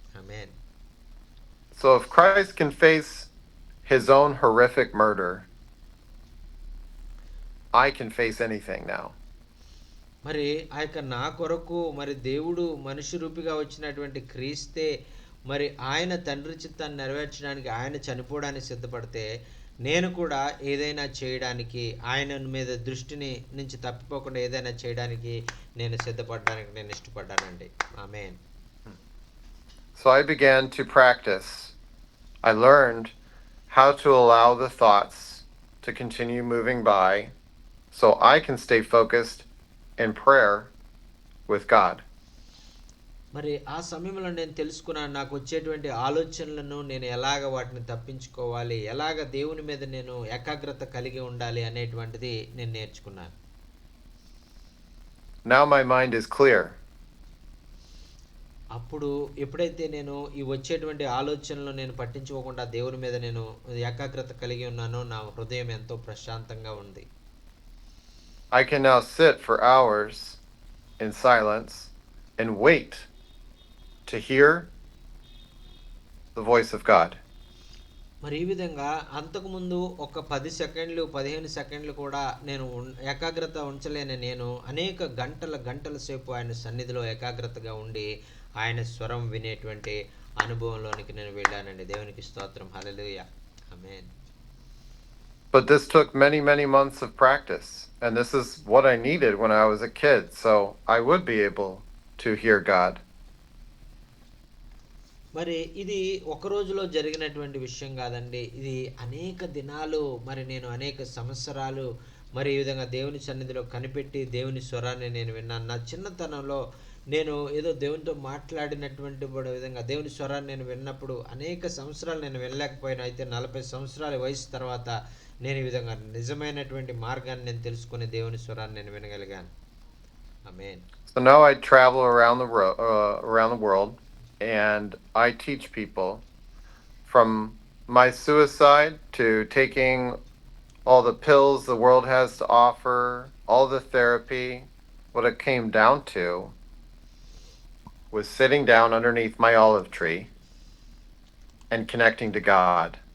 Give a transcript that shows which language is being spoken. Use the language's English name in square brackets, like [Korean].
[Telugu] Amen. [English] So if Christ can face his own horrific murder, I can face anything now. [Telugu] మరి ఆ యొక్క నా కొరకు మరి దేవుడు మనిషి రూపిగా వచ్చినటువంటి క్రీస్తే మరి ఆయన తండ్రి చిత్తాన్ని నెరవేర్చడానికి ఆయన చనిపోవడానికి సిద్ధపడితే నేను కూడా ఏదైనా చేయడానికి ఆయన మీద దృష్టిని నుంచి తప్పిపోకుండా ఏదైనా చేయడానికి నేను సిద్ధపడడానికి నేను ఇష్టపడ్డానండి. ఆమేన్. [English] So I began to practice. I learned how to allow the thoughts to continue moving by so I can stay focused in prayer with God. [Telugu] మరి ఆ సమయంలో నేను తెలుసుకున్నాను నాకు వచ్చేటువంటి ఆలోచనలను నేను ఎలాగ వాటిని తప్పించుకోవాలి, ఎలాగ దేవుని మీద నేను ఏకాగ్రత కలిగి ఉండాలి అనేటువంటిది నేను నేర్చుకున్నాను. [English] Now my mind is clear. [Telugu] అప్పుడు ఎప్పుడైతే నేను ఈ వచ్చేటువంటి ఆలోచనలు నేను పట్టించుకోకుండా దేవుని మీద నేను ఏకాగ్రత కలిగి ఉన్నానో నా హృదయం ఎంతో ప్రశాంతంగా ఉంది. [English] I can now sit for hours in silence and wait to hear the voice of God. [Telugu] మరి ఈ విధంగా అంతకుముందు ఒక 10 సెకండ్లు 15 సెకండ్లు కూడా నేను ఏకాగ్రత ఉంచలేని నేను అనేక గంటల సేపు ఆయన సన్నిధిలో ఏకాగ్రతగా ఉండి ఆయన స్వరం వినేటువంటి అనుభవంలోనికి నేను వెళ్ళానండి. దేవునికి స్తోత్రం. హల్లెలూయా. ఆమేన్. [English] But this took many, many months of practice. And this is what I needed when I was a kid. So I would be able to hear God. [Telugu] మరి ఇది ఒక రోజులో జరిగినటువంటి విషయం కాదండి. ఇది అనేక దినాలు, మరి నేను అనేక సంవత్సరాలు మరి ఈ విధంగా దేవుని సన్నిధిలో కనిపెట్టి దేవుని స్వరాన్ని నేను విన్నాను. నా చిన్నతనంలో నేను ఏదో దేవునితో మాట్లాడినటువంటి విధంగా దేవుని స్వరాన్ని నేను విన్నప్పుడు అనేక సంవత్సరాలు నేను వినలేకపోయాను. అయితే 40 సంవత్సరాల వయసు తర్వాత నేను ఈ విధంగా నిజమైనటువంటి మార్గాన్ని నేను తెలుసుకొని దేవుని స్వరాన్ని నేను వినగలిగాను. ఆమేన్. [English] So now I travel around the world, and I teach people from my suicide to taking all the pills the world has to offer, all the therapy. What it came down to was sitting down underneath my olive tree and connecting to God.